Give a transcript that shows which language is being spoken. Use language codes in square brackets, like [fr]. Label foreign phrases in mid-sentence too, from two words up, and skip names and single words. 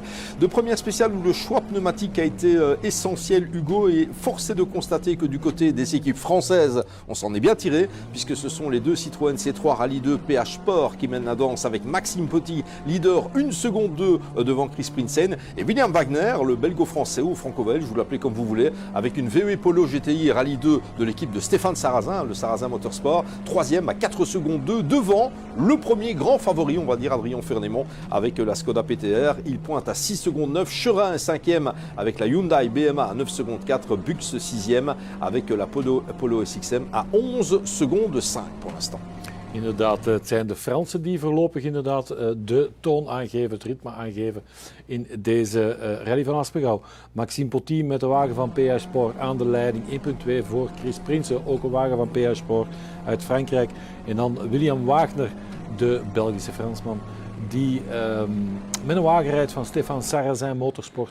[fr] 2 premières spéciales où le choix pneumatique a été essentiel, Hugo, et force est de constater que du côté des équipes françaises, on s'en est bien tiré, puisque ce sont les 2 Citroën C3 Rallye 2 PH Sport qui mènent la danse avec Maxime Petit, leader 1 seconde 2 devant Chris Prinsen, et William Wagner, le belgo-français ou franco-belge, vous l'appelez comme vous voulez, avec une VW Polo GTI Rallye 2 de l'équipe de Stéphane Sarrazin, le Sarrazin Motorsport, 3e à 4 secondes 2 devant le premier grand favori, on va dire, Adrien Fernémont avec la Skoda PTR. Il pointe à 6 secondes 9, Cherin est 5e avec la Hyundai BMA à 9 secondes 4, Bux 6e avec la Polo SXM à 11 secondes 5 pour l'instant. [nl] Inderdaad, het zijn de Fransen die voorlopig inderdaad de toon aangeven, het ritme aangeven in deze rally van Aspengouw. Maxime Petit met de wagen van PH Sport aan de leiding, 1.2 voor Chris Prinsen, ook een wagen van PH Sport uit Frankrijk. En dan William Wagner, de Belgische Fransman, die met een wagen rijdt van Stéphane Sarrazin Motorsport.